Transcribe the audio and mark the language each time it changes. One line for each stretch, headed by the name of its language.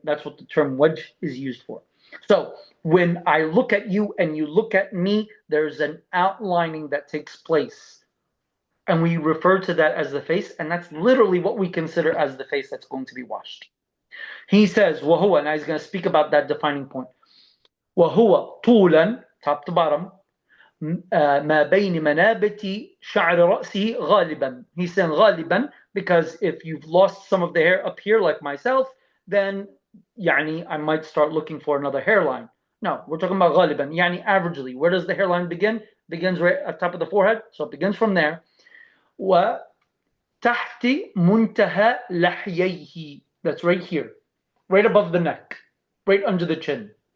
English: That's what the term wajh is used for. So when I look at you and you look at me, there's an outlining that takes place. And we refer to that as the face, and that's literally what we consider as the face that's going to be washed. He says, وَهُوَ, and he's going to speak about that defining point.
Arabic: وَهُوَ طُولًا,
English: top to bottom,
Arabic: مَا بَيْنِ مَنَابِتِ شَعْرِ رَأْسِهِ غَالِبًا.
English: He's saying غَالِبًا because if you've lost some of the hair up here like myself, then يعني, I might start looking for another hairline. No, we're talking about غَالِبًا, يعني averagely. Where does the hairline begin? It begins right at the top of the forehead, so it begins from there.
Arabic: وَتَحْتِ مُنْتَهَى لَحْيَيْهِ,
English: that's right here, right above the neck, right under the chin.